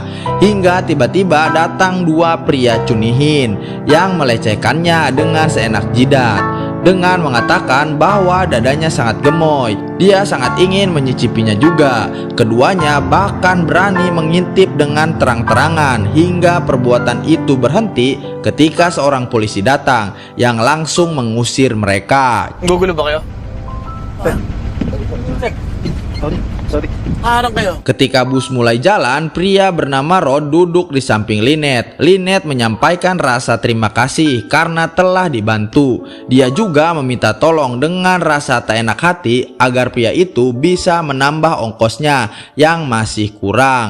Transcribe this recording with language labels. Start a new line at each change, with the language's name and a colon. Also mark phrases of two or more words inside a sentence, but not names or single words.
Indonesian: Hingga tiba-tiba datang dua pria cunihin yang melecehkannya dengan seenak jidat, dengan mengatakan bahwa dadanya sangat gemoy. Dia sangat ingin menyicipinya juga. Keduanya bahkan berani mengintip dengan terang-terangan hingga perbuatan itu berhenti ketika seorang polisi datang yang langsung mengusir mereka.
Filipino: Gugulo ba kayo? Sorry. Harap kayo.
Indonesian: Ketika bus mulai jalan, pria bernama Rod duduk di samping Lynette. Lynette menyampaikan rasa terima kasih karena telah dibantu. Dia juga meminta tolong dengan rasa tak enak hati agar pria itu bisa menambah ongkosnya yang masih kurang.